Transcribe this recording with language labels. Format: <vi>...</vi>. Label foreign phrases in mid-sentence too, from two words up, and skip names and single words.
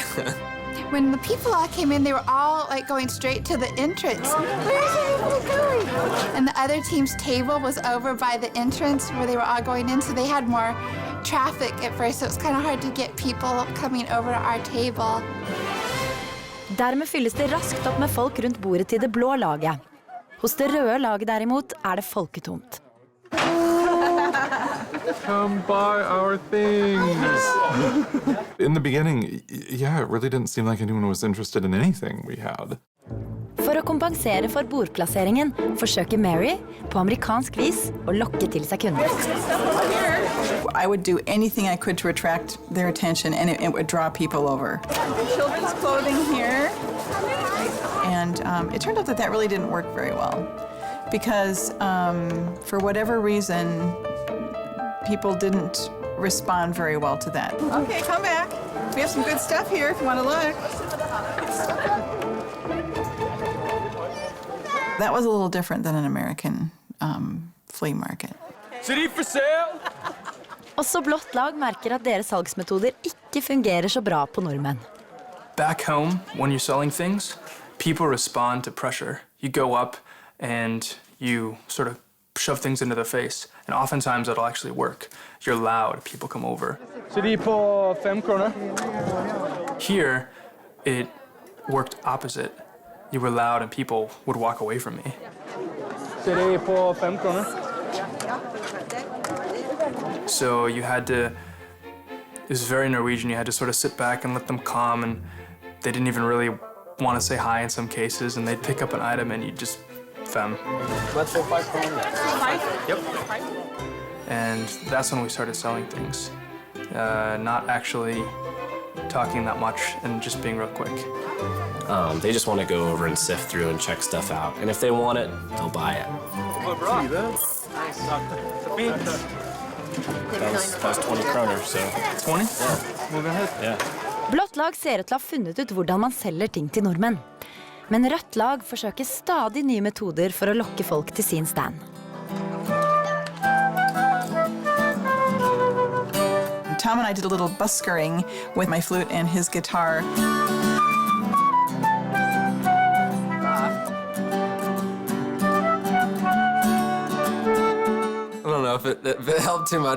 <en>When the people all came in, they were all like going straight to the entrance. Where's everybody going? And the other team's table was over by the entrance where they were all going in, so they had more traffic at first, so it was kind of hard to get people coming over to our table.</en> <no>Dermed fylles det raskt opp med folk rundt bordet til det blå laget. Hos det røde laget derimot det folketomt.</no> <en>Come buy our things. In the beginning, yeah, it really didn't seem like anyone was interested in anything we had.</en> <no>For å kompensere for bordplasseringen forsøker Mary på amerikansk vis å lokke til seg kunder.</no> <en>I would do anything I could to attract their attention, and it would draw people over. Children's clothing here. And it turned out that really didn't work very well because for whatever reason, people didn't respond very well to that. Okay, come back. We have some good stuff here if you want to look. That was a little different than an American flea market. Sheriff for sale!</en> <no>Også blått lag merker at deres salgsmetoder ikke fungerer så bra på nordmenn.</no> <en>Back home, when you're selling things, people respond to pressure. You go up and you sort of shove things into their face, and oftentimes that'll actually work. You're loud, people come over.</en> <no>Så de på 5 kroner?</no> <en>Here, it worked opposite. You were loud and people would walk away from me.</en> <no>Så de på 5 kroner?</no> <en>So you had to, it was very Norwegian, you had to sort of sit back and let them calm, and they didn't even really want to say hi in some cases, and they'd pick up an item and you'd just, fem. Let's go 5 kroner. Yep. And that's when we started selling things. Not actually talking that much and just being real quick. They just want to go over and sift through and check stuff out. And if they want it, they'll buy it. That was 20 kroner, so... 20? Yeah.</en> <no>Blått lag ser ut til å ha funnet ut hvordan man selger ting til nordmenn. Men rødt lag forsøker stadig nye metoder for å lokke folk til sin stand.</no> <en>Tom and I did a little buskering with my flute and his guitar. I don't know if it helped too much.</en>